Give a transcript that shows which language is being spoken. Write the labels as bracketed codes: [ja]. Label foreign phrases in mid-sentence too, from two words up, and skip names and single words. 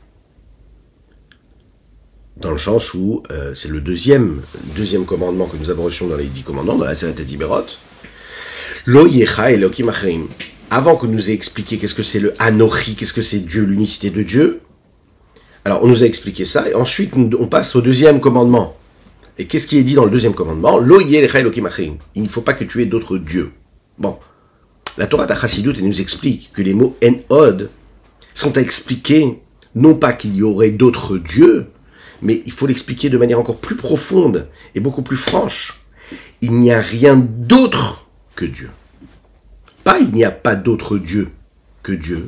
[fr] Dans le sens où c'est le deuxième commandement que nous avons reçu dans les 10 commandements, dans la [he] עשרת דיברות. לא יכה אלוקים אחרים. [fr] Avant qu'on nous ait expliqué qu'est-ce que c'est le Anochi, qu'est-ce que c'est Dieu, l'unicité de Dieu, alors on nous a expliqué ça, et ensuite on passe au deuxième commandement. Et qu'est-ce qui est dit dans le deuxième commandement? [he] לא ילך אלוקים אחרים. [fr] Il ne faut pas que tu aies d'autres dieux. Bon. La Torah de Chassidut nous explique que les mots [he] אין-עוד [fr] sont à expliquer, non pas qu'il y aurait d'autres dieux, mais il faut l'expliquer de manière encore plus profonde et beaucoup plus franche. Il n'y a rien d'autre que Dieu. Pas il n'y a pas d'autre Dieu que Dieu.